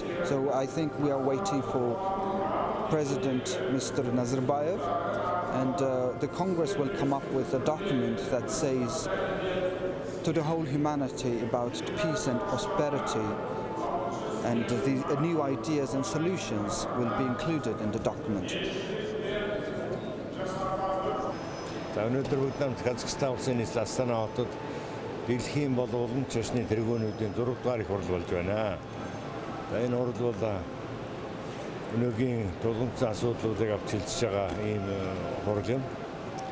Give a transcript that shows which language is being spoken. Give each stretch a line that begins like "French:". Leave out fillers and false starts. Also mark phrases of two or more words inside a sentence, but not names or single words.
English: So I think we are waiting for President Mr. Nazarbayev, and the Congress will come up with a document that says to the whole humanity about peace and prosperity, and the new ideas and solutions will be included in the document.
Mongolian: Өнөөдөр бүгд Казахстан улсын нийслэл Астана хотод дэлхийн боловсролын чөсний тэргүүнүүдийн 6 дугаар их хурал болж байна. Энэ хурал бол өнөөгийн тулгымцсан асуудлуудыг авч хэлж байгаа ийм хурал юм.